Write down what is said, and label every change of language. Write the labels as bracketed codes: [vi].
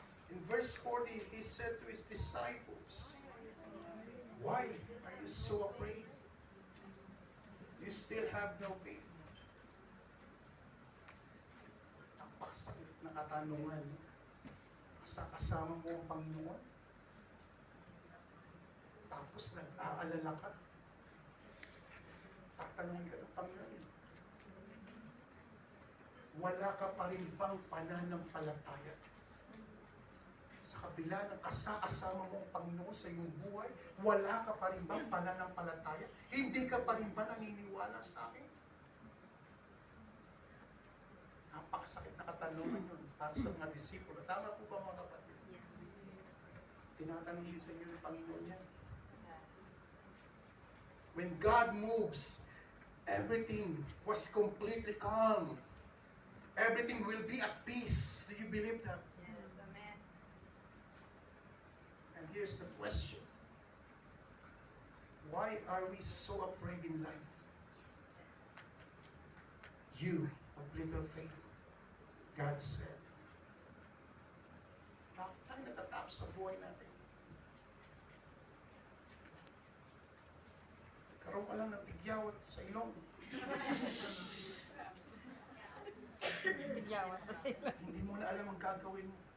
[en] In verse 40, He said to His disciples, why are you so afraid? You still have no faith. [tl] Napakasakit katanungan. Kasama mo ang Panginoon, tapos nag-aalala ka. Tatanungin ka ng Panginoon. Wala ka pa rin bang pananampalataya? Sa kabila ng kasama mo ang Panginoon sa iyong buhay, wala ka pa rin bang pananampalataya? Hindi ka pa rin ba naniniwala sa akin? Napakasakit na katanungan yun para sa mga disipulo. Tama po ba mga kapatid? Tinatanong din sa inyo ng Panginoon yan. [en] When God moves, everything was completely calm. Everything will be at peace. Do you believe that? Yes, amen. And here's the question. Why are we so afraid in life? You of little faith, God said. [tl] Bakit tayo natatapos sa buhay natin? Nagkaroon ka lang ng tigyawat sa ilong. Yawa pa sila. Hindi mo na alam ang gagawin mo.